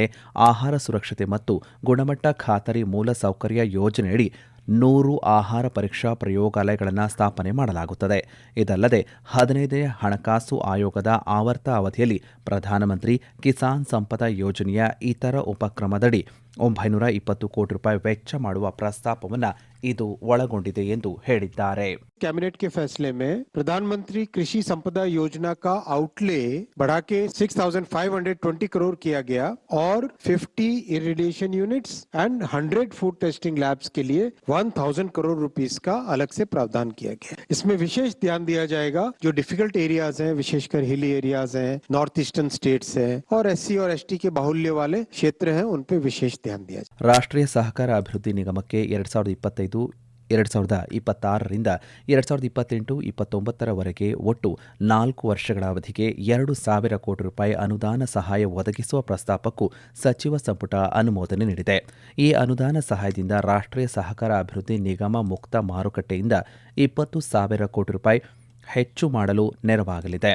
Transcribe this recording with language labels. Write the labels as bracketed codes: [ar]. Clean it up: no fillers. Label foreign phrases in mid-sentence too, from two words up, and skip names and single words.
[kn] ಆಹಾರ ಸುರಕ್ಷತೆ ಮತ್ತು ಗುಣಮಟ್ಟ ಖಾತರಿ ಮೂಲಸೌಕರ್ಯ ಯೋಜನೆಯಡಿ 100 ಆಹಾರ ಪರೀಕ್ಷಾ ಪ್ರಯೋಗಾಲಯಗಳನ್ನು ಸ್ಥಾಪನೆ ಮಾಡಲಾಗುತ್ತದೆ. ಇದಲ್ಲದೆ 15ನೇ ಹಣಕಾಸು ಆಯೋಗದ ಆವರ್ತ ಅವಧಿಯಲ್ಲಿ ಪ್ರಧಾನಮಂತ್ರಿ ಕಿಸಾನ್ ಸಂಪದ ಯೋಜನೆಯ ಇತರ ಉಪಕ್ರಮದಡಿ 920 ಕೋಟಿ ರೂಪಾಯಿ ವೆಚ್ಚ ಮಾಡುವ ಪ್ರಸ್ತಾಪವನ್ನು ಇದು ಒಳಗೊಂಡಿದೆ ಎಂದು ಹೇಳಿದ್ದಾರೆ. [hi] कैबिनेट के फैसले में प्रधानमंत्री कृषि संपदा योजना का आउटले बढ़ा के 6,520 करोड़ किया गया और 50 [en] irrigation units and 100 food testing labs [hi] के लिए 1,000 करोड़ रुपीस का अलग से प्रावधान किया गया. इसमें विशेष ध्यान दिया जाएगा जो [en] difficult areas [hi] हैं, विशेषकर [en] hilly areas [hi] हैं, [en] north eastern states [hi] हैं और SC और ST के बाहुल्य वाले क्षेत्र हैं, उन पे विशेष ध्यान दिया जाए. [kn] ರಾಷ್ಟ್ರೀಯ ಸಹಕಾರ ಅಭಿವೃದ್ಧಿ ನಿಗಮಕ್ಕೆ 2025-2026ರಿಂದ 2028-29ರವರೆಗೆ ಒಟ್ಟು 4 ವರ್ಷಗಳ ಅವಧಿಗೆ 2,000 ಕೋಟಿ ರೂಪಾಯಿ ಅನುದಾನ ಸಹಾಯ ಒದಗಿಸುವ ಪ್ರಸ್ತಾಪಕ್ಕೂ ಸಚಿವ ಸಂಪುಟ ಅನುಮೋದನೆ ನೀಡಿದೆ. ಈ ಅನುದಾನ ಸಹಾಯದಿಂದ ರಾಷ್ಟ್ರೀಯ ಸಹಕಾರ ಅಭಿವೃದ್ಧಿ ನಿಗಮ ಮುಕ್ತ ಮಾರುಕಟ್ಟೆಯಿಂದ 20,000 ಕೋಟಿ ರೂಪಾಯಿ ಹೆಚ್ಚು ಮಾಡಲು ನೆರವಾಗಲಿದೆ.